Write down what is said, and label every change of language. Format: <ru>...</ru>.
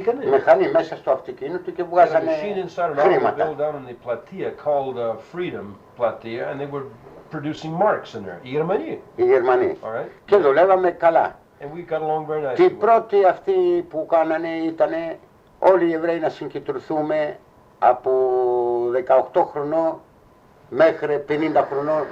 <el>Μηχανή μέσα στο αυτοκίνητο και βγάζανε χρήματα.</el> <en>Down in the Platea called Freedom Platea, and they were producing marks in there. Οι</en> <el>Γερμανοί. Και δουλεύαμε καλά.</el> <en>And we got along very nicely.</en> <el>Και οι πρώτοι αυτοί που κάνανε ήταν όλοι οι Εβραίοι να συγκεντρωθούμε από 18 χρονών μέχρι 50 χρονών.</el>